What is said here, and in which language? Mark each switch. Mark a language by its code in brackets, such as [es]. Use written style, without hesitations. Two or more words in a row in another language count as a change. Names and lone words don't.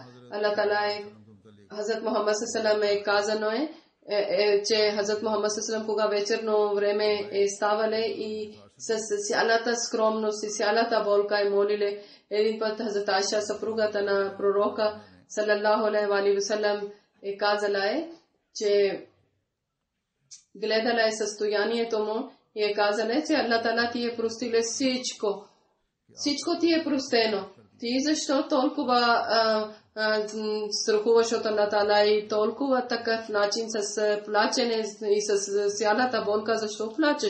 [ar] الله تعالى [bg] Хазрат Мухаммад [ar] صلى الله عليه [bg] казано че Хазрат Мухаммад саллалаху кога вечерно време ставале и с цялата скромност и цялата болка е молиле. Един път Хазрат Айша, съпругата на пророка [ar] صلى الله عليه وسلم, [bg] казала че гледала състоянието му и казала, че [ar] الله تعالى [bg] ти е простил всичко. Всичко ти е простено. Ти защо толкова страхуваш от [ar] الله تعالى [bg] и толкова такъв начин с плачене и с цялата болка, защо плачеш?